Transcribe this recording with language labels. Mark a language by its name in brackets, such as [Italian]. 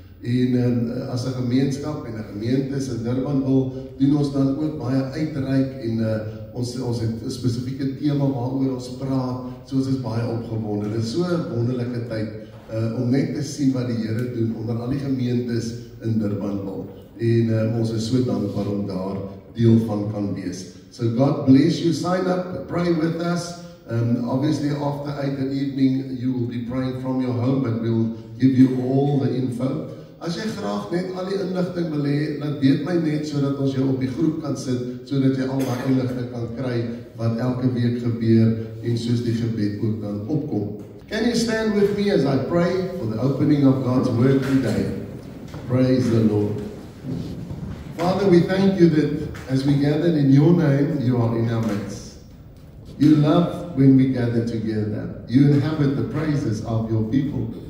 [Afrikaans] En as 'n gemeenskap en 'n gemeente in Durbanville doen ons dan ook baie uitreik en ons het 'n spesifieke tema waaroor ons praat, so ons is baie opgewonde. Dit is so 'n wonderlike tyd om net te sien wat die Here doen onder al die gemeentes in Durbanville. En ons is so dankbaar om daar deel van kan wees. [English] So God bless you, sign up, pray with us. Obviously after 8 that evening you will be praying from your home, but we'll give you all the info. [Afrikaans] As jy graag net al die inligting wil hê, laat weet my net sodat ons jou op die groep kan sit, sodat jy al daai inligting kan kry wat elke week gebeur en soos die gebed ook dan opkom. [English] Can you stand with me as I pray for the opening of God's word today? Praise the Lord. Father, we thank you that as we gathered in your name, you are in our midst. You love when we gather together. You inhabit the praises of your people.